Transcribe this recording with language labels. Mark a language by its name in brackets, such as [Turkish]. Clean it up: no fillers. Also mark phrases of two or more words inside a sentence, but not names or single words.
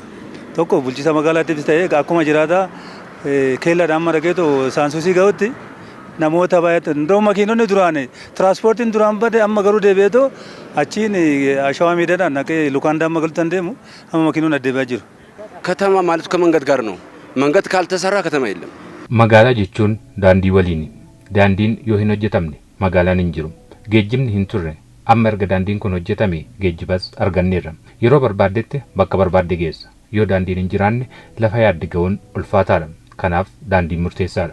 [Oromo] Tokko bulchiinsa magaalaatiifis ta'ee akkuma jiraata keellaadhaan amma dhageetu Saansusii ga'utti namoota baay'ee ndoo makiinonni duraan tiraanspoortiin duraan bade amma garuu deebi'eetoo achiin ashawaa miidhaadhaan naqee lukaan damma galtan deemu amma makiinonni adeebi'aa jiru. [Amharic] ከተማ ማለት ከመንገድ ጋር ነው። መንገድ ካልተሰራ ከተማ የለም። [Oromo] Magaalaa jechuun daandii waliin. Daandiin yoo hin hojjetamne magaalaan hin jiru. Geejjibni hin turre. Amma erga daandiin kun hojjetame geejjibas arganneerra. Yeroo barbaaddetti bakka barbaadde geessa. Yoo daandiin hin jiraanne lafa yaadde ga'uun ulfaataadha. Kanaaf daandiin murteessaadha.